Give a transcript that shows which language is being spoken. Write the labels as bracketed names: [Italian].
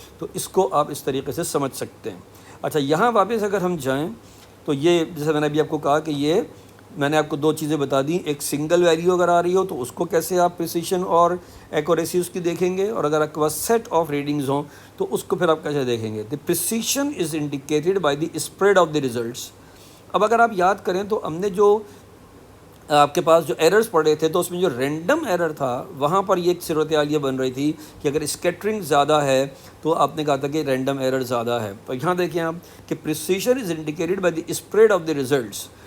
[Urdu] تو اس کو آپ اس طریقے سے سمجھ سکتے ہیں. اچھا یہاں واپس اگر ہم جائیں تو یہ جیسے میں نے ابھی آپ کو کہا کہ یہ میں نے آپ کو دو چیزیں بتا دیں، ایک سنگل ویلیو اگر آ رہی ہو تو اس کو کیسے آپ پریسیشن اور ایکوریسی اس کی دیکھیں گے، اور اگر آپ کے پاس سیٹ آف ریڈنگز ہوں تو اس کو پھر آپ کیسے دیکھیں گے. [English] The precision is indicated by the spread of the results. [Urdu] اب اگر آپ یاد کریں تو ہم نے جو آپ کے پاس جو ایررز پڑھے تھے تو اس میں جو رینڈم ایرر تھا وہاں پر یہ ایک صورتحال یہ بن رہی تھی کہ اگر اسکیٹرنگ زیادہ ہے تو آپ نے کہا تھا کہ رینڈم ایرر زیادہ ہے. تو یہاں دیکھیں آپ کہ [English] Precision is indicated by the spread of the results.